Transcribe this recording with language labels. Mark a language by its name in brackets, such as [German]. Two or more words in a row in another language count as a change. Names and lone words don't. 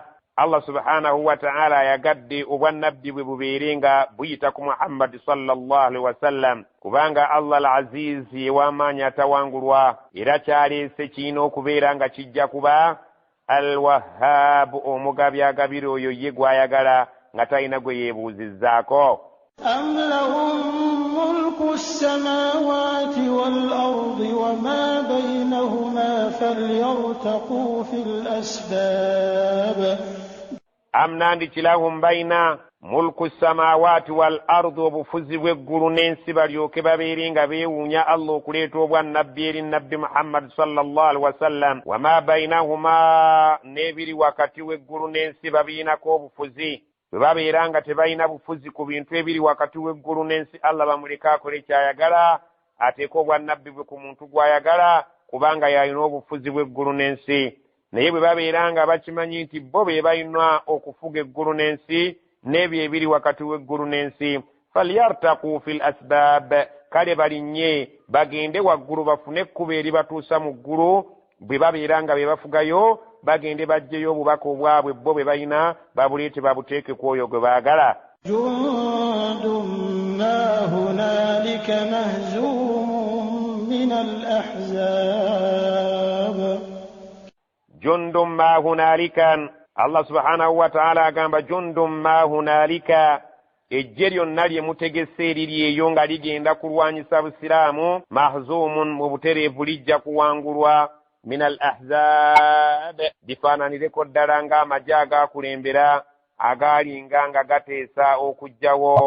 [Arabic] الله سبحانه وتعالى [Ganda] ayagadde obwannabbi bwe bubeere nga buyita ku Muhammadi [Arabic] صلى الله عليه وسلم, [Ganda] kubanga Allah al-Aziz yew'amaanyi atawangulwa, era kyaleese kirina okubeera nga kijja kuba Al-Wahhab, omugabi agabira oyo ye gw'ayagala nga talina gwe yeebuuzizzaako. [Arabic] أم لهم ملك السماوات والأرض وما بينهما فليرتقوا في الأسباب. [Ganda] Am nandiki [Arabic] لهم بينا ملك السماوات والأرض [Ganda] obufuzi bw'eggulu n'ensi balyoke babeere nga beewuunya Allah okuleeta obwannabbi eri nabbi Muhammad [Arabic] صلى الله عليه وسلم وما بينهما [Ganda] n'ebiri wakati w'eggulu n'ensi babiinako obufuzi bwe babeera nga tebalina bufuzi ku bintu ebiri wakati w'eggulu n'ensi Allah bamuleka akole kyayagala ateeka obwannabbi bwe ku muntu gw'ayagala kubanga yalina obufuzi bw'eggulu n'ensi naye bwe babeera nga bakimanyi nti bo be balina okufuga eggulu n'ensi n'ebyo ebiri wakati w'eggulu n'ensi [Arabic] فليرتقوا في الأسباب [Ganda] kale balinnye bagende waggulu bafune ekkubo eribatuusa mu ggulu bwe babeera nga be bafugayo bagende baggyeyo obubaka obwabwe bo bwe balina babuleete babuteeke ku oyo gwe baagala. [Arabic] جند ما هنالك مهزوم من الأحزاب جند ما هنالك الله سبحانه وتعالى [Ganda] agamba [Arabic] جند ما هنالك [Ganda] ejje lyonna lye mutegese eriri eyo nga ligenda kulwanyisa busiraamu mahzumun mu butereevu lijja kuwangulwa [Arabic] من الأحزاب [Ganda] bifaananireko ddala ng'amagye agaakulembera agaalinga nga gateesa okugjawo